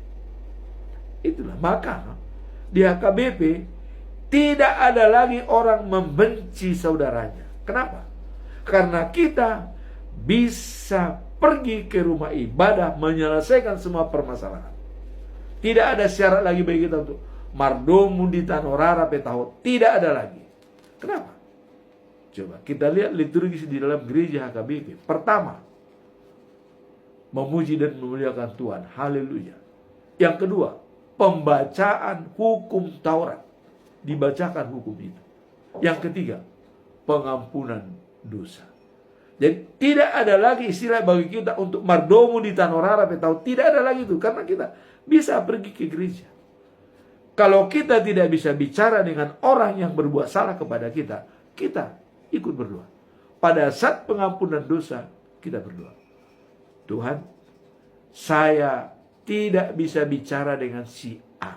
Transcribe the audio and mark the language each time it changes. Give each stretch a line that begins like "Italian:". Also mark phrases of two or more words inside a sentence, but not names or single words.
Indonesian: Itulah maka di HKBP tidak ada lagi orang membenci saudaranya. Kenapa? Karena kita bisa pergi ke rumah ibadah menyelesaikan semua permasalahan. Tidak ada syarat lagi bagi kita untuk
Batak Toba: mardomu di tanorara petahot.
Indonesian: Tidak ada lagi. Kenapa? Coba kita lihat liturgi di dalam gereja HKBP. Pertama, memuji dan memuliakan Tuhan. Haleluya. Yang kedua, pembacaan hukum Taurat. Dibacakan hukum itu. Yang ketiga, pengampunan dosa. Jadi tidak ada lagi istilah bagi kita untuk
Batak Toba: mardomu di tanorara petahot.
Indonesian: Tidak ada lagi itu. Karena kita bisa pergi ke gereja. Kalau kita tidak bisa bicara dengan orang yang berbuat salah kepada kita, kita ikut berdoa. Pada saat pengampunan dosa, kita berdoa. Tuhan, saya tidak bisa bicara dengan si A.